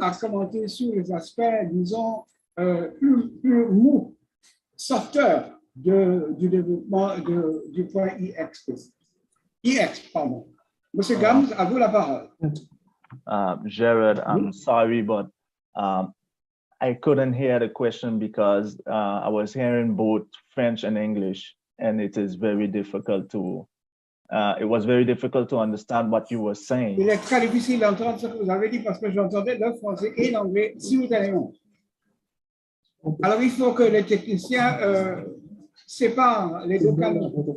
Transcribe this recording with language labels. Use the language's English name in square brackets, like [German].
[French] à commenter sur les aspects, disons, plus mous, sorteurs du développement du point IX. IX, pardon. Monsieur Gams, à vous la parole. [English] Jared, I'm sorry, but I couldn't hear the question because I was hearing both French and English, and it is very difficult to. It was very difficult to understand what you were saying. [French] Il est très difficile d'entendre ce que vous avez dit parce que j'entendais le français et l'anglais simultanément. Alors il faut que les techniciens séparent les deux canaux.